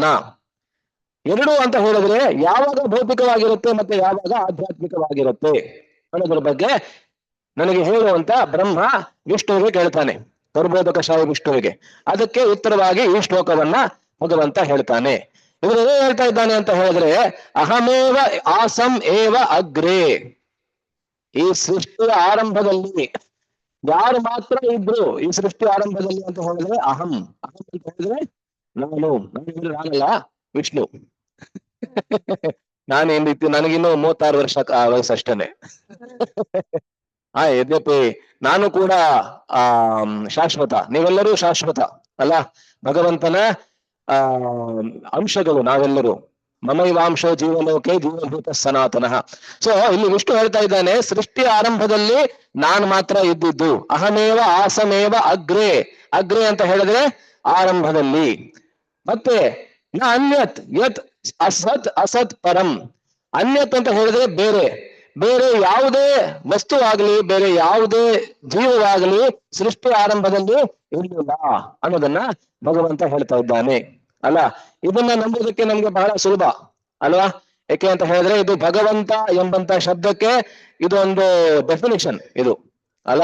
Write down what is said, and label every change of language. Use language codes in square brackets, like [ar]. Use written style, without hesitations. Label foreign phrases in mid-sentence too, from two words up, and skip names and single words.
[kn] ಎರಡು ಅಂತ ಹೇಳಿದ್ರೆ ಯಾವಾಗ ಭೌತಿಕವಾಗಿರುತ್ತೆ ಮತ್ತೆ ಯಾವಾಗ ಆಧ್ಯಾತ್ಮಿಕವಾಗಿರುತ್ತೆ ಅನ್ನೋದ್ರ ಬಗ್ಗೆ ನನಗೆ ಹೇಳುವಂತ ಬ್ರಹ್ಮ ವಿಷ್ಣುವಿಗೆ ಕೇಳ್ತಾನೆ, ಕರ್ಬೋದಕಶಾಹಿ ವಿಷ್ಣುವಿಗೆ. ಅದಕ್ಕೆ ಉತ್ತರವಾಗಿ ಈ ಶ್ಲೋಕವನ್ನ ಭಗವಂತ ಹೇಳ್ತಾನೆ. ಇವರು ಏನು ಹೇಳ್ತಾ ಇದ್ದಾನೆ ಅಂತ ಹೇಳಿದ್ರೆ, [sa] ಅಹಮೇವ ಆಸಂ ಏವ ಅಗ್ರೇ. [kn] ಈ ಸೃಷ್ಟಿಯ ಆರಂಭದಲ್ಲಿ ಯಾರು ಮಾತ್ರ ಇದ್ರು ಈ ಸೃಷ್ಟಿ ಆರಂಭದಲ್ಲಿ ಅಂತ ಹೇಳಿದ್ರೆ ಅಹಂ. ಅಹಂ ಅಂತ ಹೇಳಿದ್ರೆ ನಾನು ಆಗಲ್ಲ, ವಿಷ್ಣು. ನಾನೇನಿತ್ತು, ನನಗಿನ್ನೂ 36 ವರ್ಷ ವಯಸ್ಸಷ್ಟೇನೆ. ಯದ್ಯಪಿ ನಾನು ಕೂಡ ಶಾಶ್ವತ, ನೀವೆಲ್ಲರೂ ಶಾಶ್ವತ ಅಲ್ಲ, ಭಗವಂತನ ಅಂಶಗಳು ನಾವೆಲ್ಲರೂ. [sa] ಮಮೈವಾಂಶೋ ಜೀವಲೋಕೆ ಜೀವಭೂತ ಸನಾತನಃ. [kn] ಸೊ ಇಲ್ಲಿ ವಿಷ್ಣು ಹೇಳ್ತಾ ಇದ್ದಾನೆ, ಸೃಷ್ಟಿ ಆರಂಭದಲ್ಲಿ ನಾನು ಮಾತ್ರ ಇದ್ದಿದ್ದು. [sa] ಅಹಮೇವ ಆಸಮೇವ ಅಗ್ರೇ. ಅಗ್ರೇ [kn] ಅಂತ ಹೇಳಿದ್ರೆ ಆರಂಭದಲ್ಲಿ. [sa] ಮತ್ತೆ ನ ಅನ್ಯತ್ ಯತ್ ಅಸತ್ ಅಸತ್ ಪರಂ. [kn] ಅನ್ಯತ್ ಅಂತ ಹೇಳಿದ್ರೆ ಬೇರೆ. ಬೇರೆ ಯಾವುದೇ ವಸ್ತು ಆಗಲಿ, ಬೇರೆ ಯಾವುದೇ ಜೀವವಾಗಲಿ ಸೃಷ್ಟಿ ಆರಂಭದಲ್ಲಿ ಇರಲಿಲ್ಲ ಅನ್ನೋದನ್ನ ಭಗವಂತ ಹೇಳ್ತಾ ಇದ್ದಾನೆ. ಅಲ್ಲ, ಇದನ್ನ ನಂಬೋದಕ್ಕೆ ನಮ್ಗೆ ಬಹಳ ಸುಲಭ ಅಲ್ವಾ? ಯಾಕೆ ಅಂತ ಹೇಳಿದ್ರೆ ಇದು ಭಗವಂತ ಎಂಬಂತ ಶಬ್ದಕ್ಕೆ ಇದು ಒಂದು ಡೆಫಿನಿಷನ್ ಇದು ಅಲ್ಲ.